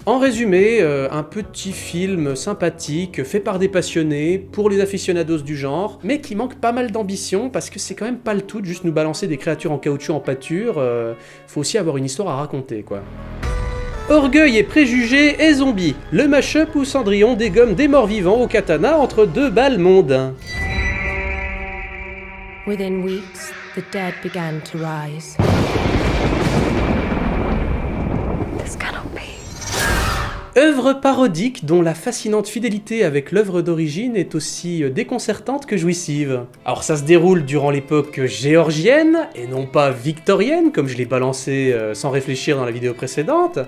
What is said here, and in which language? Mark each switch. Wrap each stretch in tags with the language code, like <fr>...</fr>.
<fr>En résumé, un petit film sympathique, fait par des passionnés, pour les aficionados du genre, mais qui manque pas mal d'ambition parce que c'est quand même pas le tout de juste nous balancer des créatures en caoutchouc en pâture, faut aussi avoir une histoire à raconter quoi. Orgueil et préjugés et zombies, le mash-up où Cendrillon dégomme des morts vivants au katana entre deux balles mondains.</fr> <en>Within weeks, the dead began to rise. This cannot be.</en> <fr>Œuvre parodique dont la fascinante fidélité avec l'œuvre d'origine est aussi déconcertante que jouissive. Alors ça se déroule durant l'époque géorgienne, et non pas victorienne, comme je l'ai balancé sans réfléchir dans la vidéo précédente.</fr>